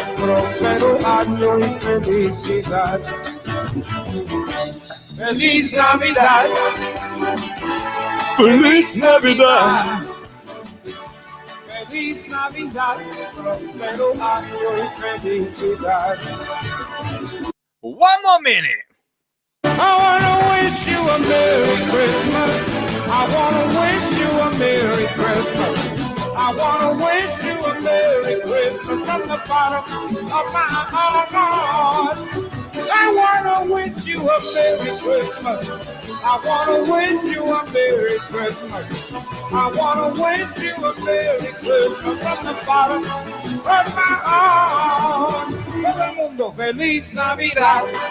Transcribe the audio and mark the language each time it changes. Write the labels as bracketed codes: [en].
[es] Próspero año y felicidad. Feliz Navidad. Feliz Navidad. Feliz Navidad. Próspero año y felicidad. [en] One more minute. I want to wish you a Merry Christmas. I want to wish you a Merry Christmas. I want to wish you a Merry Christmas from the bottom of my heart. I want to wish you a Merry Christmas. I want to wish you a Merry Christmas. I want to wish you a Merry Christmas from the bottom of my heart. [es] Todo el mundo, Feliz Navidad.